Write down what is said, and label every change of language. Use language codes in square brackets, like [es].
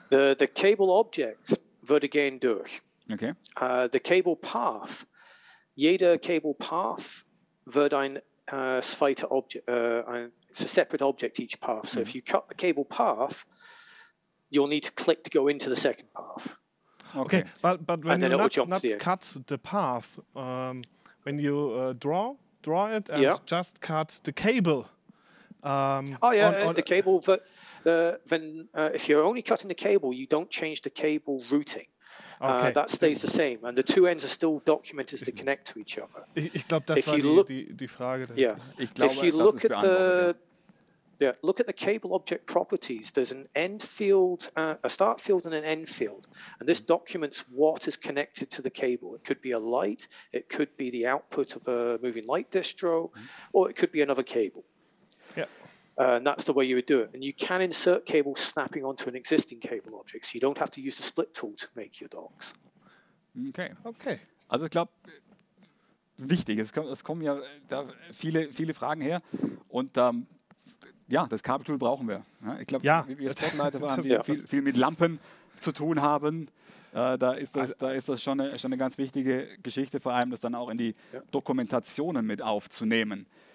[de] The Cable Object würde gehen durch. [en] Okay. The Cable Path, [de] jeder Cable Path wird ein zweiter Object, [en] it's a separate object each path. So if you cut the cable path, you'll need to click to go into the second path. Okay, but when you not cut the path, when you draw it and just cut the cable. The cable. If you're only cutting the cable, you don't change the cable routing. Okay. That stays the same, and the 2 ends are still documented as they connect to each other. [de] Ich glaube, das war die Frage. Ich glaube, [en] if you look at the cable object properties, there's an end field, a start field and an end field. And this documents what is connected to the cable. It could be a light, it could be the output of a moving light distro, or it could be another cable. Yeah. And that's the way you would do it. And you can insert cables snapping onto an existing cable object. So you don't have to use the split tool to make your docks. Okay. [de] Also ich glaube, wichtig, es kommen ja da viele Fragen her. Und das Kabeltool brauchen wir. Ja, ich glaube, wir Spotleiter waren, die viel mit Lampen zu tun haben. Da ist das schon eine ganz wichtige Geschichte, vor allem das dann auch in die Dokumentationen mit aufzunehmen.